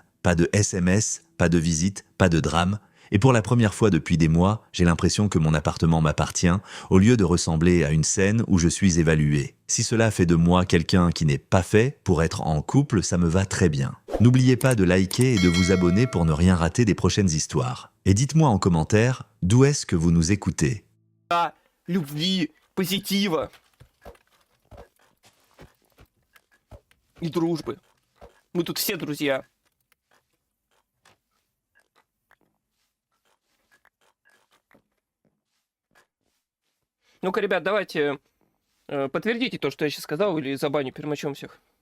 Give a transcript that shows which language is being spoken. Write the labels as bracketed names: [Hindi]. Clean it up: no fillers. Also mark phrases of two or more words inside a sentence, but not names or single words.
[French] Pas de SMS, pas de visite, pas de drame. Et pour la première fois depuis des mois, j'ai l'impression que mon appartement m'appartient, au lieu de ressembler à une scène où je suis évalué. Si cela fait de moi quelqu'un qui n'est pas fait pour être en couple, ça me va très bien. N'oubliez pas de liker et de vous abonner pour ne rien rater des prochaines histoires. Et dites-moi en commentaire d'où est-ce que vous nous écoutez. [Russian] Любви, позитива и дружбы. Мы тут все друзья. Ну-ка, ребят, давайте подтвердите то, что я сейчас сказал, или забаню пермачом всех.